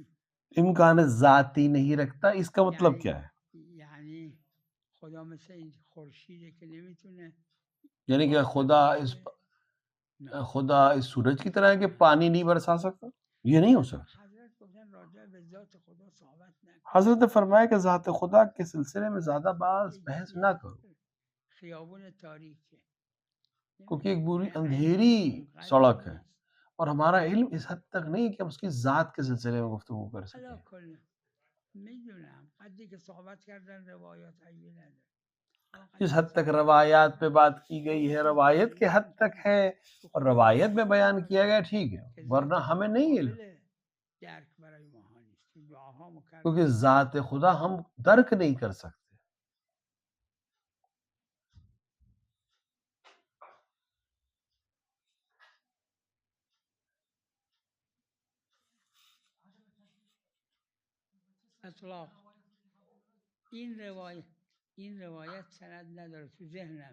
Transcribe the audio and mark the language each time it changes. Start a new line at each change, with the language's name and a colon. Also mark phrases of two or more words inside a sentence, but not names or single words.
Urdu: امکان ذاتی نہیں رکھتا اس کا مطلب کیا ہے؟
Persian: یعنی خدا مثل این خورشیده که نمیتونه،
Urdu: یعنی کہ خدا اس سورج کی طرح ہے کہ پانی نہیں برسا سکتا؟ یہ نہیں ہو سکتا.
Persian: حضرت گفتن راجع به ذات خدا صحبت نکن.
Urdu: حضرت نے فرمایا کہ ذات خدا کے سلسلے میں زیادہ بحث نہ کرو
Persian: خیابون تاریک ہے،
Urdu: کیونکہ ایک بری اندھیری سڑک ہے اور ہمارا علم اس حد تک نہیں کہ ہم اس کی ذات کے سلسلے میں گفتگو کر سکیں.
Persian: میدونم حدی که صحبت کردن روایات عیبی نداره.
Urdu: جس حد تک روایات پہ بات کی گئی ہے روایت کے حد تک ہے اور روایت میں بیان کیا گیا ٹھیک ہے، ورنہ ہمیں نہیں علم، کیونکہ ذات خدا ہم درک نہیں کر سکتے.
Persian: اطلاق این روایت سند نداره تو ذهنم.